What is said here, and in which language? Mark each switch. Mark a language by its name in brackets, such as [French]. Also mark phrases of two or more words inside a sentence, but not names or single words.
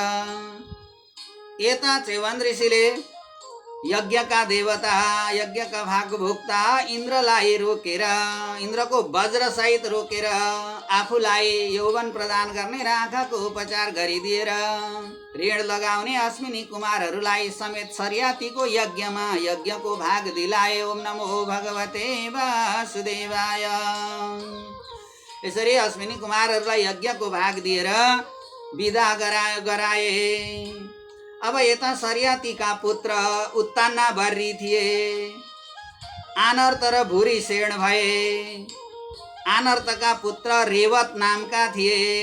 [Nepali] यता च्यवन ऋषिले यज्ञका देवता, यज्ञका भागभोक्ता इन्द्रलाई रोकेर, इन्द्रको वज्रसहित रोकेर आफूलाई यौवन प्रदान गर्ने र आँखाको उपचार गरिदिएर ऋण लगाउने अश्विनी कुमारहरूलाई समेत सरियातीको यज्ञमा यज्ञको भाग दिलाए। [Sanskrit] ओम नमो भगवते वासुदेवाय। [Nepali] यसरी अश्विनी कुमारहरूलाई यज्ञको भाग दिएर विदा गराए। अब यता सरियातीका पुत्र उत्ताना बर्री थिए। आनर्त र भुरी सेण भए। आनर्तका पुत्र रेवत नामका थिए।